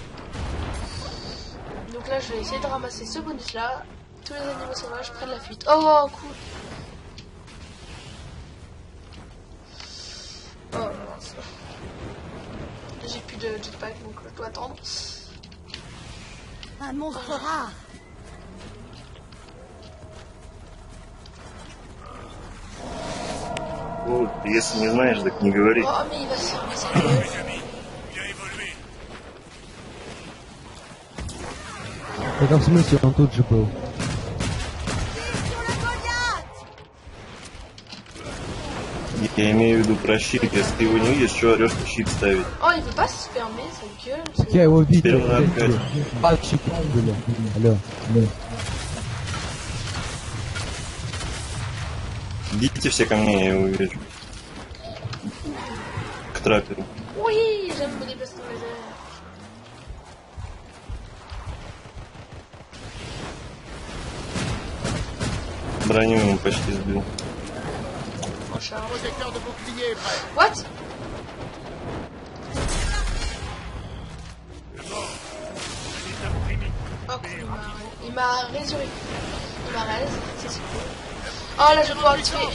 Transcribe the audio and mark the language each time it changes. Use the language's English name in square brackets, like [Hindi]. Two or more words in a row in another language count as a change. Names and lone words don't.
[French] Donc là, je vais essayer de ramasser ce bonus là. Tous les animaux sauvages prennent la fuite. Oh, cool. Oh mince. J'ai plus de jetpack donc je dois attendre. Un monstre rare. [Russian] Ну, если не знаешь, так не говори. [French] Oh, mais il va se fermer sa gueule. Bien évolué. [Russian] В каком смысле он тут же был? [French] Sur le Goliath. [Russian] Я имею в виду про щит. Если ты его не видишь, что орешь на щит ставить? Oh, il veut pas se fermer, sa gueule. Я его Теперь видел. он опять. Пальчики были. Алло. Идите все ко мне, я его вижу. К трапперу. [French] Oui, j'aime me déplacer dans les airs. [Russian] Броню ему почти сбил. [French] En charge. Projecteur de bouclier prêt. What? Oh, cool, il m'a résurrecté. Il m'a raise, ça c'est cool. Oh là, je vais pouvoir le tuer.